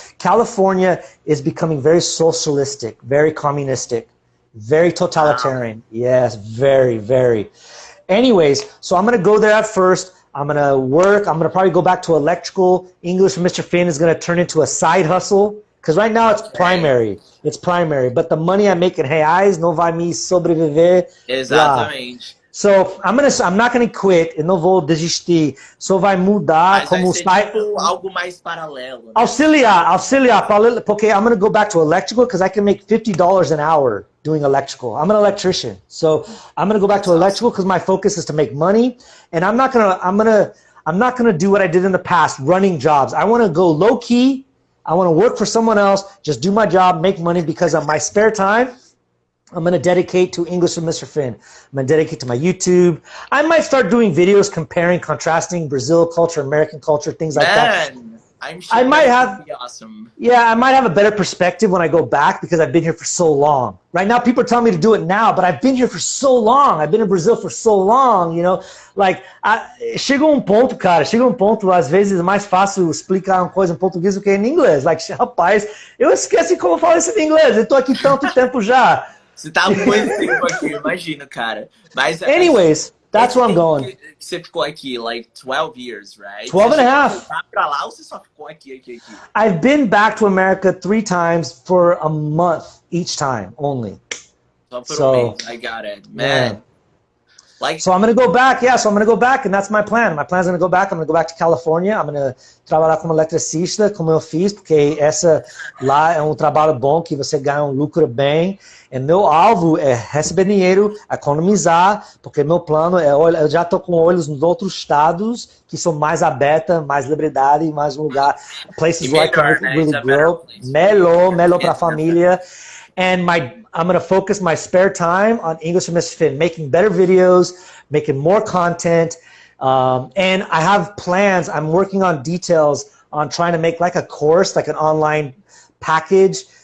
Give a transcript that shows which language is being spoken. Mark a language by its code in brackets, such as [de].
[en] California is becoming very socialistic, very communistic, very totalitarian. Yes, very, very. Anyways, so I'm going to go there at first. I'm going to work. I'm going to probably go back to electrical. English for Mr. Finn is going to turn into a side hustle. Because right now it's primary. It's primary. But the money I make in reais [pt] não vai me sobreviver. Exatamente. [en] So I'm not going to quit. [pt] Eu não vou desistir. Só vai mudar. Mas como vai ser tipo algo mais paralelo. Né? Auxiliar. Porque [en] I'm going to go back to electrical because I can make $50 an hour doing electrical. I'm an electrician. So I'm going to go back to electrical because my focus is to make money. And I'm not going to do what I did in the past, running jobs. I want to go low key. I want to work for someone else, just do my job, make money, because of my spare time, I'm going to dedicate to English with Mr. Finn. I'm going to dedicate to my YouTube. I might start doing videos comparing, contrasting Brazil culture, American culture, things like that. I'm sure I might have, be awesome. Yeah, I might have a better perspective when I go back because I've been here for so long. Right now, people are telling me to do it now, but I've been here for so long. I've been in Brazil for so long, you know. Like, [pt] chega um ponto, às vezes é mais fácil explicar uma coisa em português do que em inglês. [en] Like, [pt] rapaz, eu esqueci como falar isso em inglês. Eu tô aqui tanto tempo já. Você tá há muito tempo aqui, imagino, cara. Mas, [en] anyways, that's where I'm going. [pt] Você ficou aqui, [en] like, 12 years, right? 12 and a half. [pt] Você foi pra lá ou você só ficou aqui? [en] I've been back to America 3 times for a month each time, only. [pt] Só por um mês, [en] I got it. Man. So I'm going to go back. Yeah, so I'm going to go back, and that's my plan. My plan is going to go back. I'm going to go back to California. I'm going to [pt] trabalhar como eletricista, como eu fiz, porque essa lá é trabalho bom que você ganha lucro bem. E meu alvo é receber dinheiro, economizar, porque meu plano é, eu já estou com olhos nos outros estados que são mais abertos, mais liberdade, mais lugar, [en] places where I can really grow. [pt] Melhor para a família. [en] And I'm going to focus my spare time on English with Mr. Finn, making better videos, making more content. And I have plans. I'm working on details on trying to make like a course, like an online package.